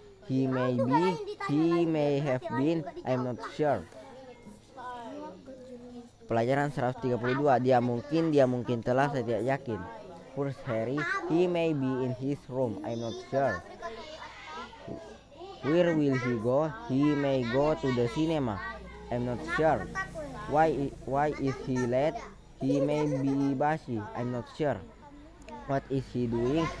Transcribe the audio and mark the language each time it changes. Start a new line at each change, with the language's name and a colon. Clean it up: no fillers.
English: He may be, he may have been, I'm not sure.
Indonesian: Pelajaran 132. Dia mungkin telah, saya tidak yakin.
English: First Harry, he may be in his room, I'm not sure. Where will he go? He may go to the cinema, I'm not sure. Why is he late? He may be busy, I'm not sure. What is he doing?